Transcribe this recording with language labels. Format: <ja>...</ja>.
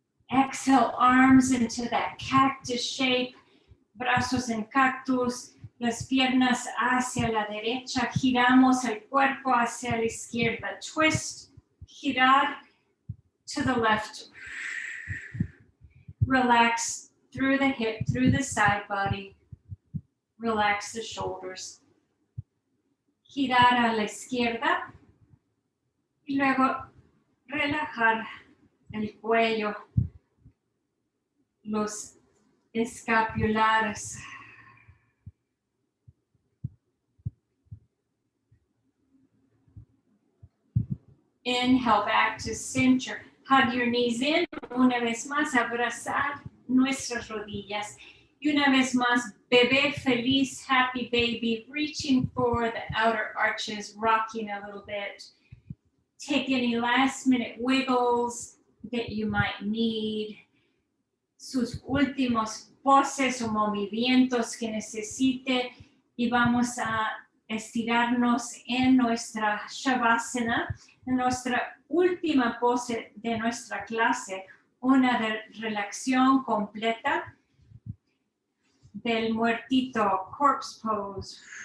<en>Exhale, arms into that cactus shape,</en> <es>brazos en cactus, las piernas hacia la derecha, giramos el cuerpo hacia la izquierda,</es> <en>twist,</en> <es>girar</es> <en>to the left. Relax through the hip, through the side body. Relax the shoulders.</en> <es>Girar a la izquierda y luego relajar el cuello, los escapulares.</es> <en>Inhale back to center. Hug your knees in.</en> <es>Una vez más, abrazar nuestras rodillas. Y una vez más, bebé feliz,</es> <en>happy baby, reaching for the outer arches, rocking a little bit. Take any last minute wiggles that you might need.</en> <es>Sus últimos poses o movimientos que necesite. Y vamos a estirarnos en nuestra Shavasana, en nuestra última pose de nuestra clase, una de relajación completa del muertito,</es> <en>corpse pose.</en>